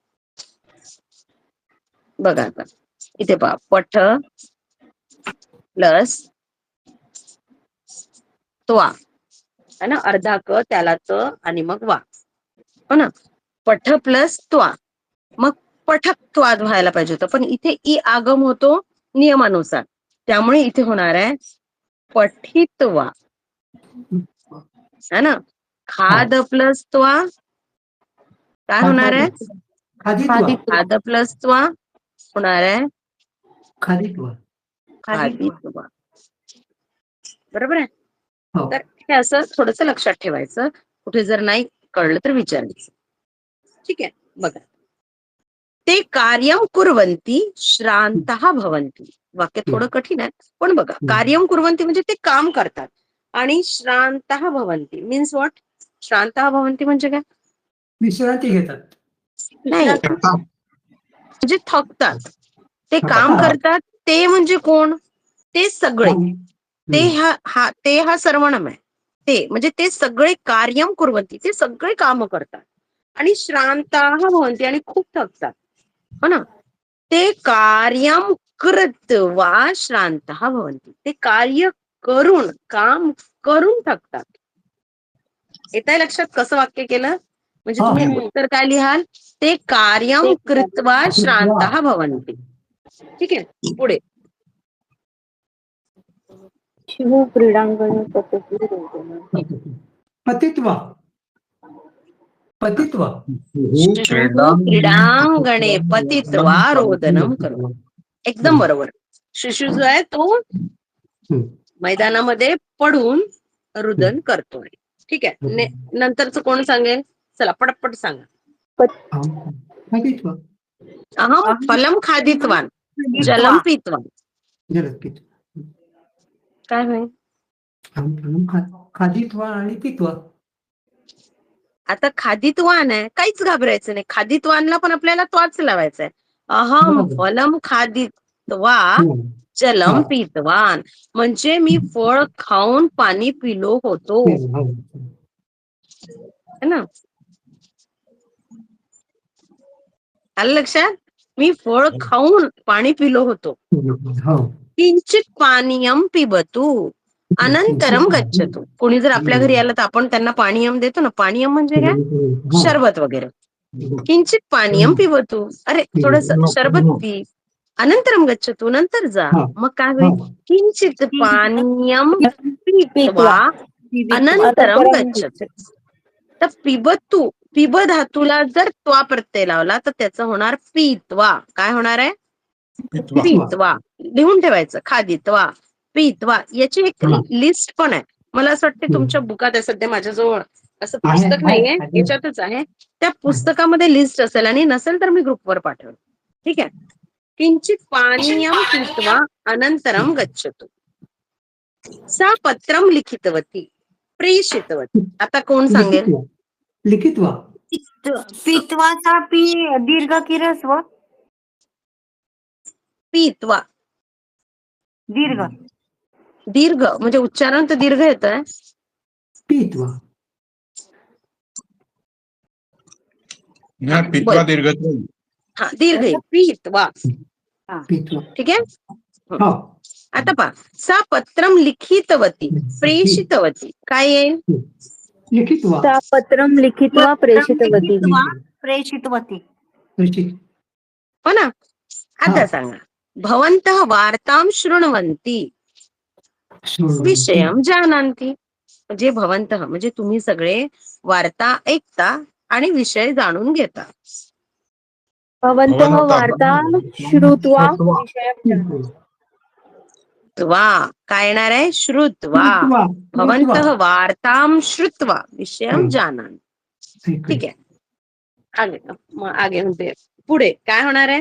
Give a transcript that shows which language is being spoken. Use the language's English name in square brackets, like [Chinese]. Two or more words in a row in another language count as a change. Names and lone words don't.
[Marathi] बघा आता इथे पहा, पठ प्लस त्वा है ना, अर्धा क त्याला त आणि मग वा. हो ना. पठ प्लस त्वा, मग पठत्वाद व्हायला पाहिजे होतं, पण इथे ई आगम होतो नियमानुसार. त्यामुळे इथे होणार आहे पठित्वा. है ना. खाद प्लस त्वा काय होणार आहे? खाद प्लस त्वा होणार आहे खादित्वा. खादित्वा. बरोबर आहे. हो. तर हे असं थोडंसं लक्षात ठेवायचं. कुठे जर नाही कळलं तर विचारायचं. ठीक आहे, बघा. [Sanskrit] ते कार्यम कुर्वन्ति श्रान्तः भवन्ति. [Marathi] वाक्य थोडं कठीण आहे, पण बघा, [Sanskrit] कार्यम कुर्वन्ति [Marathi] म्हणजे ते काम करतात आणि [Sanskrit] श्रान्तः भवन्ति [English] means what? [Sanskrit] श्रान्तः भवन्ति [Marathi] म्हणजे काय? विश्रांती घेतात. नाही, करता. म्हणजे थकतात. ते थकतात. काम करतात ते म्हणजे कोण? ते सगळे. ते हा सर्वनाम आहे. ते म्हणजे ते सगळे [Sanskrit] कार्यम कुर्वन्ति, [Marathi] ते सगळे काम करतात आणि [Sanskrit] श्रांताः भवन्ति [Marathi] आणि खूप थकतात, हो ना. [Sanskrit] ते कार्यम कृत्वा श्रांताः भवन्ति, [Marathi] ते कार्य करून, काम करून थकतात. येतंय लक्षात कसं वाक्य केलं? म्हणजे हो, तुम्ही हो. उत्तर काय लिहाल? [Sanskrit] ते कार्यम कृत्वा श्रांताः भवन्ति. [Marathi] ठीक आहे, पुढे. [Sanskrit] शिव क्रीडांगणे पतती रोदनं. पतित्वा. पतित्वा. क्रीडांगणे पतित्वा रोदनम करो. [Marathi] एकदम बरोबर. शिशु जो आहे तो मैदानामध्ये पडून रुदन करतोय. ठीक आहे, नंतरच कोण सांगेल? चला पटपट सांगा. पतित्वा. [Sanskrit] अहम फलम खादितवान जलम पितवान. जलद पित्वा. [Marathi] काय होईल? खादित्वा आणि पित्वा. आता खादितवान आहे, काहीच घाबरायचं नाही. खादितवानला पण आपल्याला त्वाच लावायचा आहे. [Sanskrit] अहम फलम खादित्वा जलम पितवान, [Marathi] म्हणजे मी फळ खाऊन पाणी पिलो होतो, है ना. आलं लक्षात? मी फळ खाऊन पाणी पिलो होतो. [Sanskrit] किंचित पानीयम पिबतु अनंतरम गच्छतु. [Marathi] कोणी जर आपल्या घरी आलं तर आपण त्यांना पानीयम देतो ना. पानीयम म्हणजे काय? शरबत वगैरे. [Sanskrit] किंचित पानीयम पिबतु, [Marathi] अरे थोडस शरबत पी. [Sanskrit] अनंतरम गच्छतु, [Marathi] नंतर जा. मग काय होईल? [Sanskrit] किंचित पानीयम पित्वा अनंतरम गच्छतु. [Marathi] तर पिबतु, पिब धातूला जर त्वा प्रत्यय लावला तर त्याचं होणार पित्वा. काय होणार आहे? पित्वा. लिहून ठेवायचं. खादित्वा, पित्वा. याची एक लिस्ट पण आहे. मला असं वाटतं तुमच्या बुकात आहे सध्या, माझ्याजवळ असं पुस्तक नाहीये, याच्यातच आहे. त्या पुस्तकामध्ये लिस्ट असेल, आणि नसेल तर मी ग्रुपवर पाठवेल. ठीक आहे. [Sanskrit] किंचित पानीयम पित्वा अनंतरम गच्छतु. सा पत्रम लिखितवती प्रेषितवती. [Marathi] आता कोण सांगेल? लिखित्वा. पित्वाचा पी दीर्घ की ऱ्हस्व? पित्वा. दीर्घ. दीर्घ म्हणजे उच्चारण तर दीर्घ येत आहे. पित्वा. पित्वा दीर्घ. हा, दीर्घ येईल. पित्वा. पित्वा. ठीक आहे. हो. आता पहा, [Sanskrit] सा पत्रम लिखितवती प्रेषितवती. [Marathi] काय येईल? लिखित्वा. [Sanskrit] सा पत्रम लिखित्वा प्रेषितवती. [Marathi] प्रेषितवती. हो ना. आता सांगा, [Sanskrit] भवन्तः वार्तां शृण्वन्ति विषयं जानन्ति. [Marathi] म्हणजे भवन्तः म्हणजे तुम्ही सगळे वार्ता ऐकता आणि विषय जाणून घेता. [Sanskrit] भवन्तः वार्ता श्रुत्वा विषयं जानन्ति. [Marathi] त्वा काय येणार आहे? श्रुत्वा. [Sanskrit] भवन्तः वार्तां श्रुत्वा विषयं जानन्ति. [Marathi] ठीक आहे. आगे म्हणते, पुढे काय होणार आहे?